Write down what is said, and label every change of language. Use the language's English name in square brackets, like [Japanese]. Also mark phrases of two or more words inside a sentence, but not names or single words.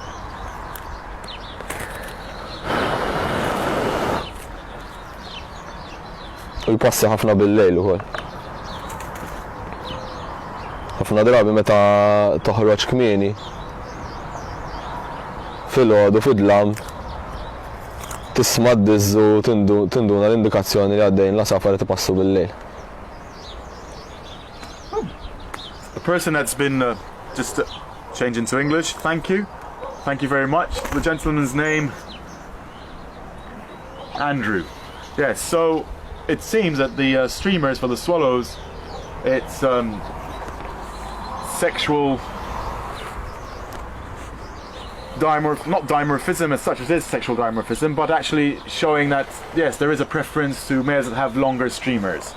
[Maltese] U jpassi ħafna bil-lejl ukoll. Ħafna drabi meta toħroġ kmieni fil-għodu fid-dlam tisma' d-dizzu tinduna l-indikazzjoni li għaddejn l-asafar li tipassu bil-lejl. [English] The person that's been just change into English, thank you. Thank you very much. The gentleman's name, Andrew. Yes, so it seems that the streamers for the swallows, it's sexual not dimorphism as such as it is sexual dimorphism, but actually showing that yes, there is a preference to males that have longer streamers.